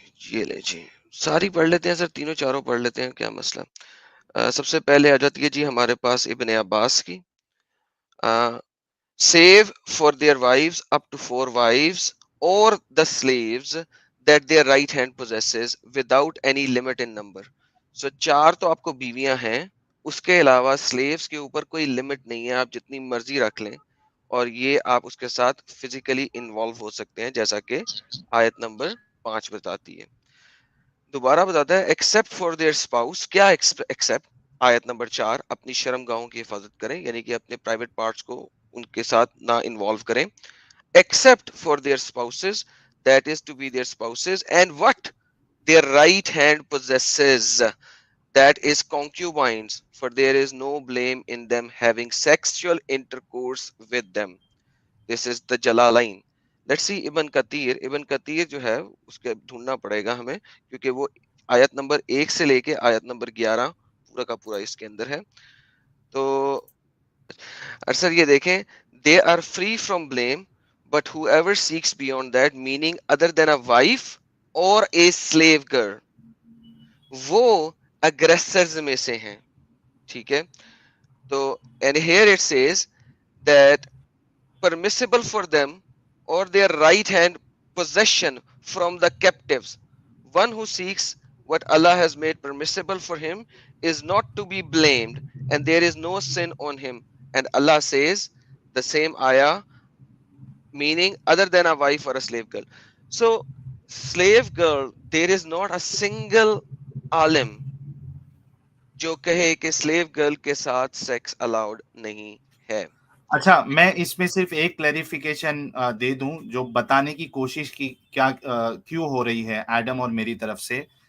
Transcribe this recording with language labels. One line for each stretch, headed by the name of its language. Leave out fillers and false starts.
Urdu: یہ لیں جی, ساری پڑھ لیتے ہیں سر, تینوں چاروں پڑھ لیتے ہیں, کیا مسئلہ. سب سے پہلے آ جاتی ہے جی ہمارے پاس ابن عباس کی.
English: save for their wives up to 4 wives or the slaves that their right hand possesses without any limit in number.
Urdu: So 4 تو آپ کو بیویاں ہیں, اس کے علاوہ slaves کے اوپر کوئی لمٹ نہیں ہے, آپ جتنی مرضی رکھ لیں, اور یہ آپ اس کے ساتھ فزیکلی انوالو ہو سکتے ہیں, جیسا کہ آیت نمبر 5 بتاتی ہے. دوبارہ بتاتا ہے
English: Except for their spouse.
Urdu: کیا ایکسپٹ؟ آیت نمبر 4, اپنی شرم گاہوں کی حفاظت کریں, یعنی کہ اپنے پرائیویٹ پارٹس کو ان کے ساتھ نہ انوالو کریں.
English: Except for their spouses, that is to be their spouses, and what their right hand possesses, that is concubines, for there is no blame in them having sexual intercourse with them. This is the Jalalain. Let's see
Urdu: ابن کثیر جو ہے اس کے ڈھونڈنا پڑے گا ہمیں, کیونکہ وہ آیت نمبر 1 سے لے کے آیت نمبر 11 پورا کا پورا اس کے اندر ہے. تو سر یہ دیکھیں,
English: they are free from blame but whoever seeks beyond that, meaning other than a wife or a slave girl, وہ aggressors
Urdu: میں سے ہیں. ٹھیک ہے, تو
English: and here it says that permissible for them or their right hand possession from the captives. One who seeks what Allah has made permissible for him is not to be blamed, and there is no sin on him. And Allah says the same ayah, meaning other than a wife or a slave girl. So slave girl, there is not a single alim
Urdu: جو کہے کہ sleeve girl کے ساتھ sex allowed نہیں ہے. اچھا, میں اس میں صرف ایک کلیریفیکیشن دے دوں جو بتانے کی کوشش کی کیا کیوں ہو رہی ہے ایڈم اور میری طرف سے.